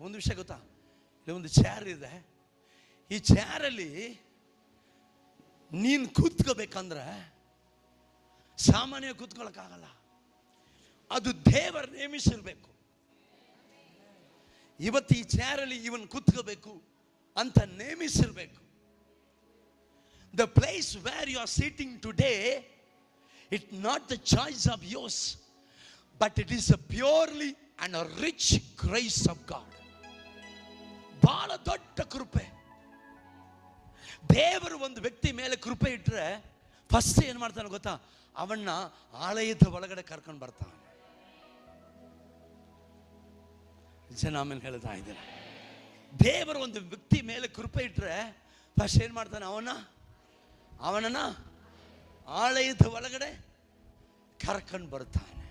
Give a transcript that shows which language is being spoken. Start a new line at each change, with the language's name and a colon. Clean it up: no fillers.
Kannada: ಒಂದು ವಿಷಯ ಗೊತ್ತಾ, ಇಲ್ಲಿ ಒಂದು ಚೇರ್ ಇದೆ. ಈ ಚೇರಲ್ಲಿ ನೀನು ಕೂತ್ಕೋಬೇಕಂದ್ರೆ ಸಾಮಾನ್ಯ ಕೂತ್ಕೊಳ್ಳೋಕ್ಕಾಗಲ್ಲ, ಅದು ದೇವರು ನೇಮಿಸಿರ್ಬೇಕು. ಇವತ್ತು ಈ ಚೇರಲ್ಲಿ ಇವನ್ ಕೂತ್ಕೋಬೇಕು ಅಂತ ನೇಮಿಸಿರ್ಬೇಕು.
English: The place where you are sitting today, it's not the choice of yours, but it is a purely and a rich grace of God.
Kannada: ಬಹಳ ದೊಡ್ಡ ಕೃಪೆ. ದೇವರು ಒಂದು ವ್ಯಕ್ತಿ ಮೇಲೆ ಕೃಪೆ ಇಟ್ಟರೆ ಫಸ್ಟ್ ಏನು ಮಾಡ್ತಾನೆ ಗೊತ್ತಾ, ಅವನ್ನ ಆಲಯದ ಒಳಗಡೆ ಕರ್ಕೊಂಡು ಬರ್ತಾನೆ. ಜನ ಆಮೇಲೆ ಹೇಳ್ತಾ ಇದ್ದಾರೆ, ದೇವರು ಒಂದು ವ್ಯಕ್ತಿ ಮೇಲೆ ಕೃಪೆ ಇಟ್ಟರೆ ಫಸ್ಟ್ ಏನು ಮಾಡ್ತಾನೆ, ಅವನನ್ನ ಆಲಯದ ಒಳಗಡೆ ಕರ್ಕೊಂಡು ಬರ್ತಾನೆ.